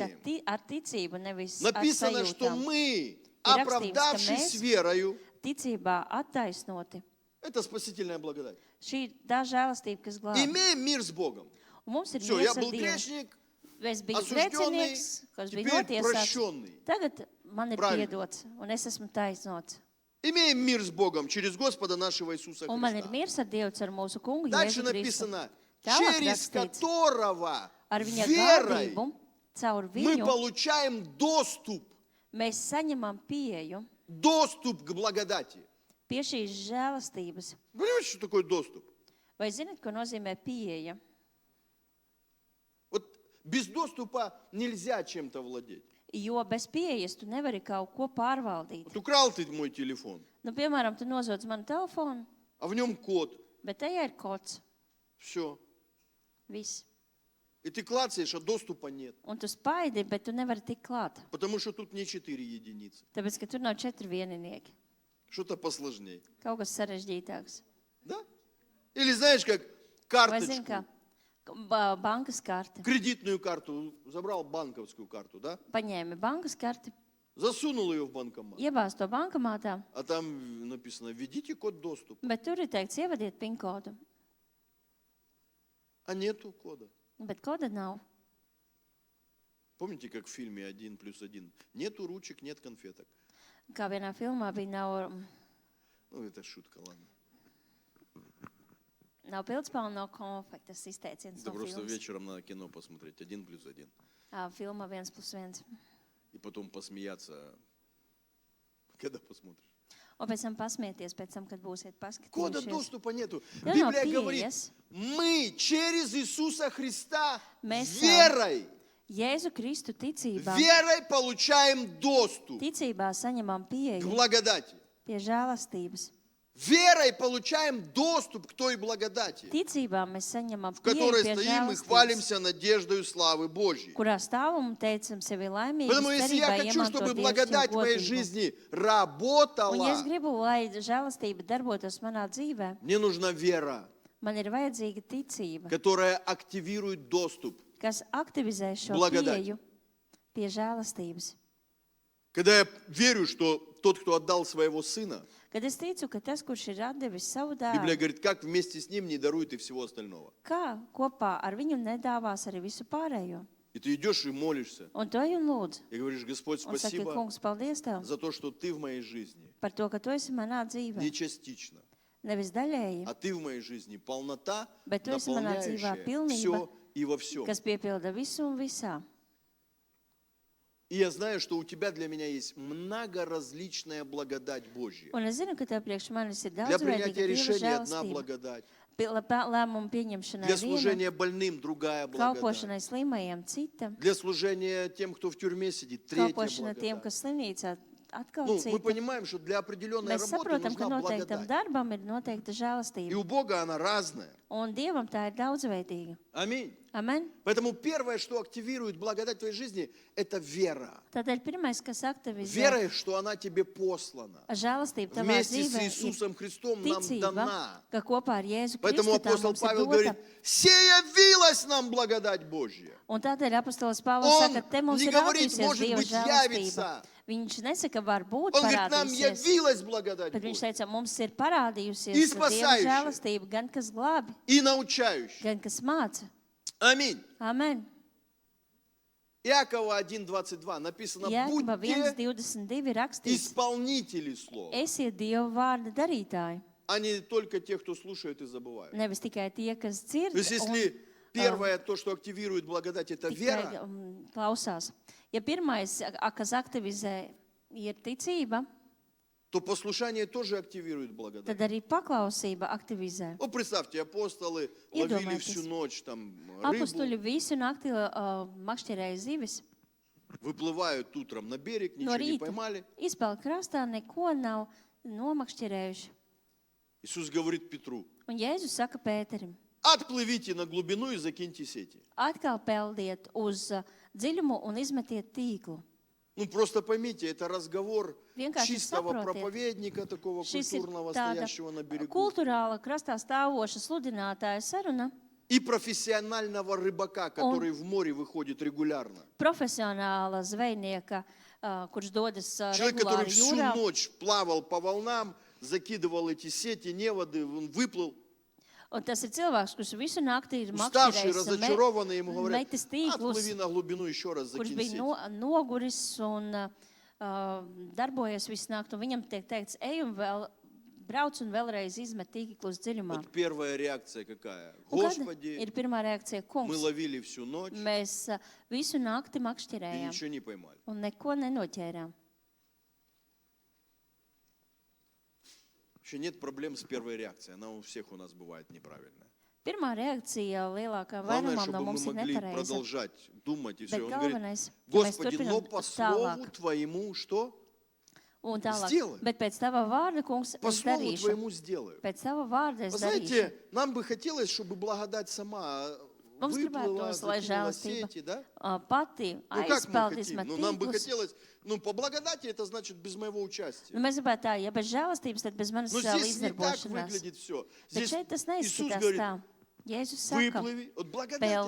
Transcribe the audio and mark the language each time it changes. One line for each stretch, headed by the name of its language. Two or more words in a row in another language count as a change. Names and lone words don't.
Russian: ощущением.
Latvian: ar ticību, nevis
Russian: Написано,
Latvian: ar
Russian: что
Latvian: sajūtām.
Russian: мы,
Latvian: раkstīts,
Russian: оправдавшись
Latvian: ka mēs-
Russian: верою,
Latvian: Ticībā attaisnoti.
Russian: это спасительная благодать,
Latvian: Šī ir tā žēlastība, kas glābj.
Russian: имеем мир с Богом.
Latvian: Un mums ir
Russian: Все, я
Latvian: miers ar
Russian: был
Latvian: Dievu.
Russian: грешник,
Latvian: Es biju
Russian: осужденный,
Latvian: grēcinieks, kas bija
Russian: теперь
Latvian: notiesāts.
Russian: прощенный.
Latvian: Tagad man ir
Russian: Правильно.
Latvian: piedots, un es esmu taisnots.
Russian: Имеем мир с Богом через Господа нашего Иисуса
Latvian: Un man ir
Russian: Христа.
Latvian: miers ar Dievu ar mūsu kungu
Russian: Дальше
Latvian: Jēzu Kristu.
Russian: написано,
Latvian: Tālāk
Russian: через
Latvian: rakstīts,
Russian: которого
Latvian: ar viņa
Russian: верой
Latvian: gādību, caur
Russian: мы
Latvian: viņu,
Russian: получаем достуp
Latvian: mēs saņemam pieeju
Russian: к благодати.
Latvian: pie šīs žēlastības.
Russian: Понимаете, что такое доступ?
Latvian: Vai zinat, ko nozīmē pieeja?
Russian: Вот без доступа нельзя чем-то владеть.
Latvian: Jo bez pieejas tu nevari kaut ko pārvaldīt.
Russian: Вот украл ты мой телефон,
Latvian: Nu, piemēram, tu nozodz manu telefonu,
Russian: а в нем код.
Latvian: bet tajā ir kods.
Russian: Все.
Latvian: Viss.
Russian: И ты клацаешь, а доступа нет.
Latvian: Un tu spaidi, bet tu nevari tikt klāt.
Russian: Потому что тут не 4 единицы.
Latvian: Tāpēc, ka tur nav 4 vieninieki.
Russian: Что-то посложнее.
Latvian: Kaut kas sarežģītāks.
Russian: Да? Или знаешь, как
Latvian: Vai zini,
Russian: карточку,
Latvian: kā bankas karte.
Russian: кредитную карту, забрал банковскую карту, да?
Latvian: Paņēmi bankas karti,
Russian: Засунул ее в банкомат.
Latvian: iebāz to bankomātā,
Russian: А там написано, введите код доступа.
Latvian: bet tur ir teikts, ievadiet PIN kodu.
Russian: А нету кода.
Latvian: Bet koda nav.
Russian: Помните, как в фильме «1+1»? Нету ручек, нет конфеток.
Latvian: Kā vienā filmā bija,
Russian: Ну, это шутка, ладно.
Latvian: nav pildspalva, nav konfekta. Tas izteiciens
Russian: Это
Latvian: no
Russian: просто
Latvian: filmas.
Russian: вечером надо кино посмотреть. 1+1.
Latvian: Filma 1+1.
Russian: И потом посмеяться, когда посмотришь.
Latvian: Un pēc tam pasmieties, pēc tam, kad būsiet
Russian: Кода
Latvian: paskatījušies.
Russian: доступа нету.
Latvian: Ja nav
Russian: Библия говорит,
Latvian: pieejas,
Russian: мы через Иисуса Христа
Latvian: Mēs
Russian: верой,
Latvian: Jēzu Kristu ticībā,
Russian: верой получаем доступ
Latvian: ticībā saņemam
Russian: к
Latvian: pieeju
Russian: благодати.
Latvian: pie žēlastības.
Russian: Верой получаем доступ к той благодати,
Latvian: Ticībā mēs saņemam
Russian: в
Latvian: pieeju
Russian: которой
Latvian: pie
Russian: стоим и
Latvian: žēlastības,
Russian: хвалимся надеждою славы Божьей.
Latvian: kurā stāvam un teicam sevi laimīgi,
Russian: Поэтому если я хочу, чтобы благодать в моей жизни
Latvian: Un ja es
Russian: работала,
Latvian: gribu, lai žēlastība darbotos manā dzīvē,
Russian: мне нужна вера,
Latvian: man ir vajadzīga ticība,
Russian: которая активирует доступ.
Latvian: kas aktivizē šo
Russian: Благодать.
Latvian: pieeju pie žēlastības.
Russian: Когда я верю, что тот, кто отдал своего сына,
Latvian: Kad es ticu, ka tas, kurš ir atdevis savu
Russian: Библия
Latvian: dēlu,
Russian: говорит, как вместе с ним не дарует и всего остального.
Latvian: kā kopā ar viņu nedāvās arī visu pārējo.
Russian: И ты идешь и молишься,
Latvian: Un to jau lūdzu.
Russian: и говоришь, Господь,
Latvian: Un saki,
Russian: спасибо
Latvian: kungs, paldies tev
Russian: за то, что ты в моей жизни
Latvian: par to, ka tu esi manā dzīvē.
Russian: не частично,
Latvian: Nevis daļēji,
Russian: а ты в моей жизни полнота,
Latvian: Bet tu esi manā dzīvē
Russian: наполняющая
Latvian: pilnība,
Russian: все и во всем.
Latvian: kas piepilda visu un visā.
Russian: И я знаю, что у тебя для меня есть многоразличная благодать Божья.
Latvian: Un es zinu, ka tev priekš manis ir
Russian: Для
Latvian: daudz
Russian: принятия
Latvian: veidīga
Russian: решений одна
Latvian: žēlastība.
Russian: благодать,
Latvian: Lēmumu pieņemšanai
Russian: для
Latvian: viena,
Russian: служения больным другая благодать,
Latvian: kalpošanai slimajiem cita,
Russian: для служения тем, кто в тюрьме сидит третья
Latvian: kalpošana tiem,
Russian: благодать.
Latvian: kas slimnīcā, atkal
Russian: Ну, мы
Latvian: cita.
Russian: понимаем, что для определенной
Latvian: Mēs
Russian: работы
Latvian: saprotam, ka
Russian: нужна
Latvian: noteiktam
Russian: благодать.
Latvian: darbam ir noteikta
Russian: И
Latvian: žēlastība.
Russian: у Бога она разная.
Latvian: Un Dievam tā ir daudzveidīga.
Russian: Аминь.
Latvian: Amen.
Russian: Поэтому первое, что активирует благодать в твоей жизни, это вера.
Latvian: Tādēļ pirmais, kas aktivizē
Russian: Вера, что она тебе послана.
Latvian: žēlastību tavā
Russian: Вместе с
Latvian: dzīvē, ir
Russian: Иисусом Христом нам
Latvian: ticība,
Russian: дана.
Latvian: ka kopā ar Jēzu
Russian: Поэтому
Latvian: Kristu tā
Russian: апостол
Latvian: mums ir
Russian: Павел
Latvian: dota.
Russian: говорит, «Се явилась нам благодать Божья».
Latvian: Un tādēļ apostols Pāvils
Russian: Он
Latvian: saka, te mums
Russian: не
Latvian: ir
Russian: говорит,
Latvian: rādījusies
Russian: может
Latvian: Dieva
Russian: быть,
Latvian: žēlastība.
Russian: явится.
Latvian: Viņš nesaka, varbūt
Russian: Он говорит, нам
Latvian: parādīsies,
Russian: явилась благодать
Latvian: bet viņš
Russian: Божья.
Latvian: teica, mums ir parādījusies
Russian: И
Latvian: Dieva
Russian: спасающая.
Latvian: žēlastība, gan kas glābi,
Russian: И научающая.
Latvian: gan kas māca.
Russian: Аминь.
Latvian: Amen.
Russian: Иакова 1:22 написано:
Latvian: Jēkaba
Russian: будьте
Latvian: 1:22 rakstīts:
Russian: исполнители слова,
Latvian: Esiet Dieva vārda darītāji,
Russian: а не только те, кто слушают и забывают.
Latvian: nevis tikai tie, kas dzird
Russian: То есть,
Latvian: un
Russian: если первое, то, что активирует благодать, это
Latvian: tikai
Russian: вера,
Latvian: klausās. Ja pirmais, kas aktivizē, ir ticība,
Russian: то послушание тоже активирует благодать.
Latvian: tad arī paklausība aktivizē.
Russian: Ну, представьте, апостолы ловили
Latvian: Iedomājieties.
Russian: всю ночь там
Latvian: Apustuļi
Russian: рыбу,
Latvian: visu nakti makšķerēja zivis.
Russian: выплывают утром на берег,
Latvian: No
Russian: ничего не
Latvian: rīta
Russian: поймали.
Latvian: izpeld krastā, neko nav nomakšķerējuši.
Russian: Иисус говорит Петру:
Latvian: Un Jēzus saka Pēterim:
Russian: отплывите на глубину и закиньте сети.
Latvian: atkal peldiet uz dziļumu un izmetiet tīklu.
Russian: Ну, просто поймите, это разговор
Latvian: Vienkārši
Russian: чистого
Latvian: saprotiet.
Russian: проповедника, такого
Latvian: Šis ir
Russian: культурного,
Latvian: tāda
Russian: стоящего на берегу,
Latvian: kultūrāla krastā stāvoša sludinātāja saruna,
Russian: и профессионального рыбака, который в море выходит регулярно.
Latvian: profesionāla zvejnieka, kurš dodas
Russian: Человек, который
Latvian: regulāri
Russian: всю
Latvian: jūrā.
Russian: ночь плавал по волнам, закидывал эти сети, неводы, он выплыл.
Latvian: Un tas ir cilvēks, kurš visu nakti ir
Russian: Уставший,
Latvian: makšķerējis un
Russian: разочарованный, ему говорят:
Latvian: metis tīklus,
Russian: отплыви на глубину, еще раз
Latvian: kurš
Russian: закинь
Latvian: bija
Russian: сеть.
Latvian: noguris un darbojies visu nakti. Un viņam tiek teikts, ej un vēl brauc un vēlreiz izmet tīklus dziļumā.
Russian: Вот первая реакция какая?
Latvian: Un kāda
Russian: Господи,
Latvian: ir pirmā reakcija?
Russian: мы
Latvian: Kungs,
Russian: ловили всю ночь
Latvian: mēs visu nakti
Russian: и
Latvian: makšķerējām
Russian: ничего не поймали.
Latvian: un neko nenoķērām.
Russian: Вообще нет проблем с первой реакцией. Она у всех у нас бывает неправильная.
Latvian: Pirmā reakcija lielākā
Russian: Главное,
Latvian: vairumam no
Russian: чтобы мы
Latvian: mums ir
Russian: могли
Latvian: nepareiza.
Russian: продолжать думать и все.
Latvian: Bet
Russian: Он говорит:
Latvian: galvenais, ka mēs
Russian: Господи, но
Latvian: turpinām
Russian: по слову
Latvian: tālāk.
Russian: Твоему что?
Latvian: Un tālāk.
Russian: Сделай.
Latvian: Bet pēc tava vārda, kungs,
Russian: По
Latvian: es
Russian: слову
Latvian: darīšu.
Russian: Твоему сделаю.
Latvian: Pēc tava vārda es
Russian: Вы
Latvian: darīšu.
Russian: знаете, нам бы хотелось, чтобы благодать сама
Latvian: Mums
Russian: выплыла,
Latvian: gribētos, lai
Russian: закинула
Latvian: žēlastība
Russian: сети, да?
Latvian: pati
Russian: Ну как мы
Latvian: aizpeld
Russian: хотим?
Latvian: izmet
Russian: Ну нам бы
Latvian: tīklus.
Russian: хотелось, ну по благодати это значит без моего
Latvian: Nu,
Russian: участия.
Latvian: mēs gribētu tā, ja bez žēlastības, tad bez manas
Russian: Но здесь не так
Latvian: līdzdarbošanās.
Russian: выглядит все.
Latvian: Bet
Russian: Здесь
Latvian: šeit tas
Russian: Иисус
Latvian: neizskatās
Russian: говорит:
Latvian: tā. Jēzus saka,
Russian: выплыви. Вот благодать это